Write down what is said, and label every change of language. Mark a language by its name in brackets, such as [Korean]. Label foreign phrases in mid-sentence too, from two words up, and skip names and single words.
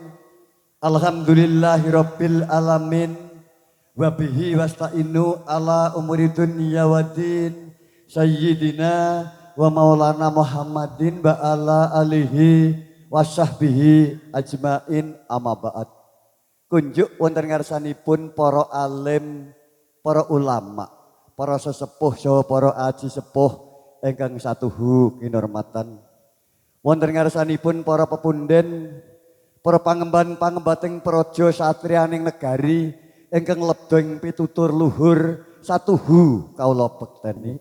[Arabic] الحمد لله رب العالمين. وبه نستعين على أمور الدنيا والدين. سيدنا ومولانا محمد وعلى آله وصحبه أجمعين أما بعد. [Javanese] Kunjuk wonten ngarsanipun para alim, para ulama, para sesepuh saha para aji sepuh ingkang satuhu kinurmatan. Wonten ngarsanipun para pepunden, para pangemban-pangembating praja satriyaning negari ingkang lebda ing pitutur luhur satuhu kawula bekteni.